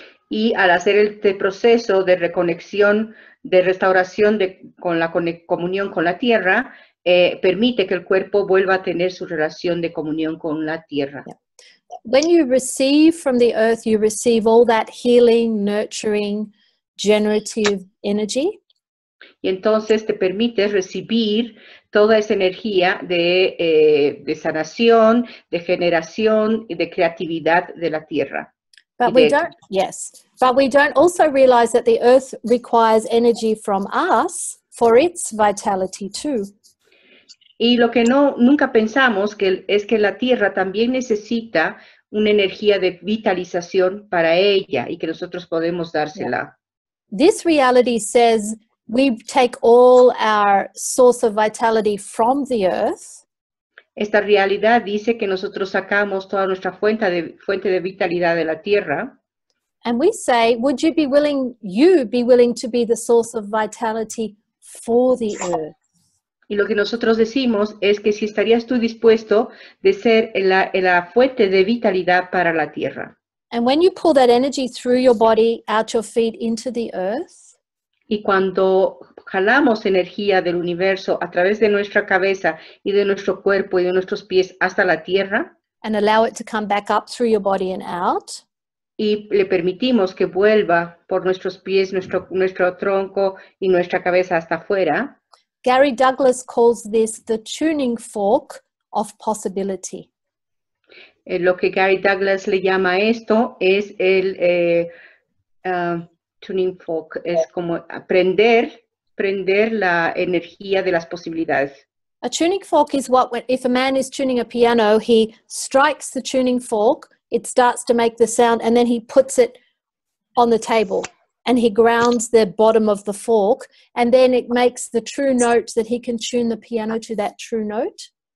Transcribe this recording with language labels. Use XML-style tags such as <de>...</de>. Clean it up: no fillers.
<es>Y al hacer este proceso de reconexión, de restauración con la comunión con la tierra, permite que el cuerpo vuelva a tener su relación de comunión con la tierra.</es> <en>Yeah. When you receive from the earth, you receive all that healing, nurturing, generative energy.</en> <es>Y entonces te permite recibir toda esa energía de sanación, de generación y de creatividad de la tierra.</es> <en>But we don't, yes, but we don't also realize that the earth requires energy from us for its vitality too.</en> <es>Y lo que nunca pensamos es que la tierra también necesita una energía de vitalización para ella y que nosotros podemos dársela.</es> <en>Yeah. This reality says we take all our source of vitality from the earth.</en> <es>Esta realidad dice que nosotros sacamos toda nuestra fuente de vitalidad de la tierra.</es> <en>And we say, would you be willing to be the source of vitality for the earth?</en> <es>Y lo que nosotros decimos es que si estarías tú dispuesto de ser la fuente de vitalidad para la tierra.</es> <en>And when you pull that energy through your body, out your feet, into the earth,</en> <es>y cuando jalamos energía del universo a través de nuestra cabeza y de nuestro cuerpo y de nuestros pies hasta la tierra,</es> <en>and allow it to come back up through your body and out,</en> <es>y le permitimos que vuelva por nuestros pies, nuestro tronco y nuestra cabeza hasta afuera,</es> <en>Gary Douglas calls this the tuning fork of possibility.</en> <es>Lo que Gary Douglas le llama a esto es el tuning fork, es como prender la energía de las posibilidades.</es> <en>A tuning fork is if a man is tuning a piano, he strikes the tuning fork, it starts to make the sound, and then he puts it on the table and he grounds the bottom of the fork, and then it makes the true note that he can tune the piano to that true note.</en>